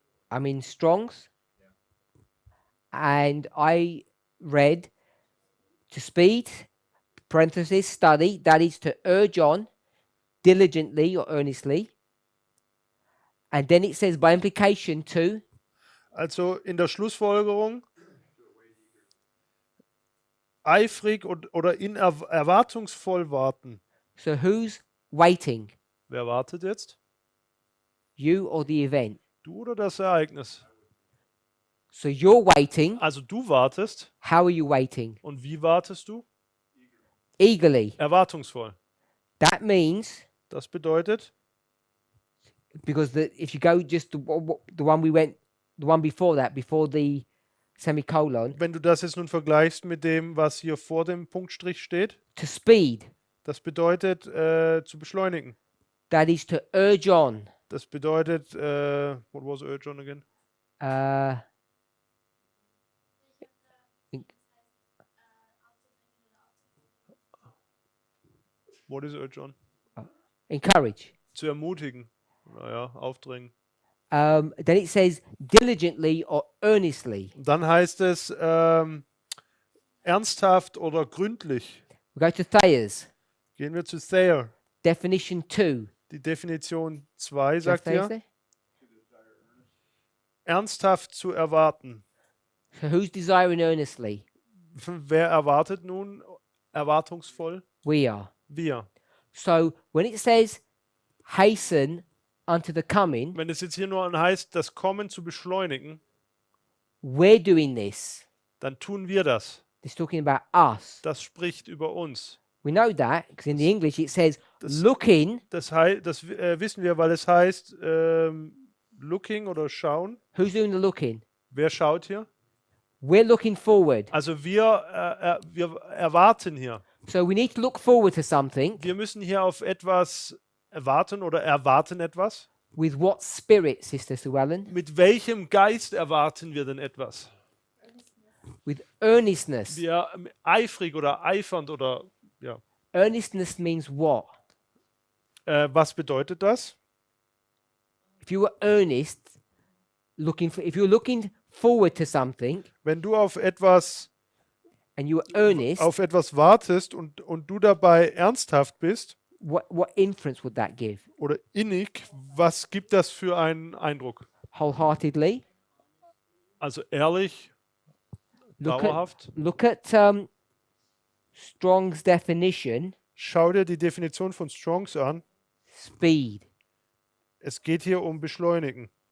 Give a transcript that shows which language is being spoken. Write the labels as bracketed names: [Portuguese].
[English] I'm in Strong's. And I read to speed, parenthesis, study, that is to urge on diligently or earnestly. And then it says by implication to [German] also in der Schlussfolgerung eifrig oder erwartungsvoll warten. [English] so who's waiting? [German] Wer wartet jetzt? [English] You or the event? [German] Du oder das Ereignis? [English] So you're waiting. [German] Also du wartest. [English] How are you waiting? [German] Und wie wartest du? [English] Eagerly. [German] Erwartungsvoll. [English] That means [German] Das bedeutet, [English] because if you go just the one before that, before the semicolon, [German] wenn du das jetzt nun vergleichst mit dem, was hier vor dem Punktstrich steht, [English] to speed, [German] das bedeutet zu beschleunigen. [English] that is to urge on. [German] Das bedeutet, [English] what was urge on again? What is urge on? Encourage. [German] Zu ermutigen. Naja, aufdrängen. [English] Then it says diligently or earnestly. [German] Und dann heißt es ernsthaft oder gründlich. [English] We go to Thayer's. [German] Gehen wir zu Thayer. [English] Definition 2. [German] Die Definition 2 [English] Do you have [German] sagt [English] Thayer's [German] ja, [English] there? [German] ernsthaft zu erwarten. [English] So who's desiring earnestly? [German] Wer erwartet nun erwartungsvoll? [English] We are. [German] Wir. [English] So when it says hasten unto the coming, [German] wenn es jetzt hier nur heißt, das Kommen zu beschleunigen, [English] we're doing this. [German] dann tun wir das. [English] It's talking about us. [German] Das spricht über uns. [English] We know that because in the English it says [German] Das- [English] looking. [German] Das wissen wir, weil es heißt looking oder schauen. [English] Who's doing the looking? [German] Wer schaut hier? [English] We're looking forward. [German] Also wir erwarten hier. [English] So we need to look forward to something. [German] Wir müssen hier auf etwas erwarten oder erwarten etwas. [English] With what spirit, Sister Sue Ellen? [German] Mit welchem Geist erwarten wir denn etwas? [English] With earnestness. [German] Wir eifrig oder eifernd oder ja. [English] Earnestness means what? [German] Was bedeutet das? [English] If you were earnest, if you're looking forward to something [German] Wenn du auf etwas [English] and you were earnest, [German] wartest und du dabei ernsthaft bist [English] what inference would that give? [German] oder innig, was gibt das für einen Eindruck? [English] Wholeheartedly. [German] Also ehrlich, dauerhaft. [English] Look at Strong's definition. [German] Schau dir die Definition von Strongs an. [English] Speed. [German] Es geht hier um Beschleunigen.